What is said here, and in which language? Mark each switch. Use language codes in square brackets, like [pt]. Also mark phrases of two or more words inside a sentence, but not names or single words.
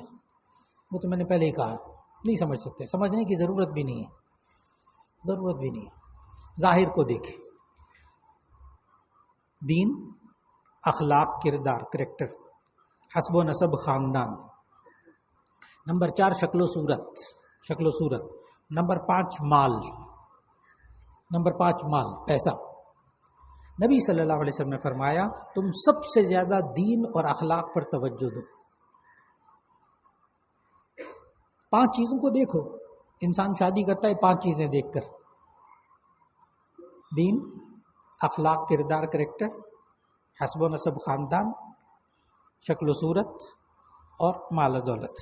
[ur] وہ تو میں نے پہلے ہی کہا، نہیں سمجھ سکتے. سمجھنے کی ضرورت بھی نہیں ہے، ضرورت بھی نہیں ہے. ظاہر کو دیکھیں، دین، اخلاق، کردار، کریکٹر، حسب و نسب، خاندان. نمبر 4 شکل و صورت، شکل و صورت. نمبر 5 مال. نمبر 5 مال، پیسہ. نبی صلی اللہ علیہ وسلم نے فرمایا تم سب سے زیادہ دین اور اخلاق پر توجہ دو. 5 چیزوں کو دیکھو. انسان شادی کرتا ہے 5 چیزیں دیکھ کر: دین، اخلاق، کردار، کریکٹر، حسب و نسب، خاندان، شکل و صورت اور مال و دولت.